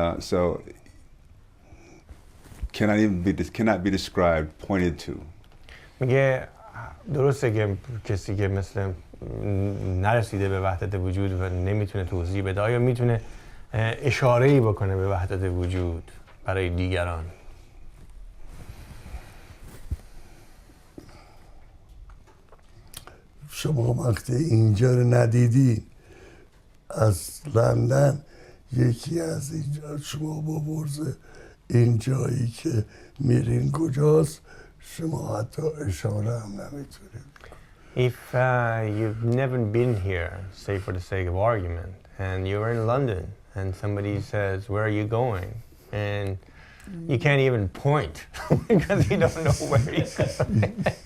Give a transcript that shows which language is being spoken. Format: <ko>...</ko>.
<en>So cannot be described, pointed to.</en> <fa>میگه درسته که کسی که مثل نرسیده به وحدت وجود و نمیتونه توضیح بده، آیا میتونه اشاره‌ای بکنه به وحدت وجود برای دیگران؟ شما وقتی اینجا رو ندیدین از لندن یکی از اینجا شما بپرسه این جایی که میرین کجاست شما حتی اشاره هم نمیتونید.</fa> <en>If you've never been here, say for the sake of argument, and you're in London and somebody says, where are you going? And you can't even point because you don't know where you're going.</en>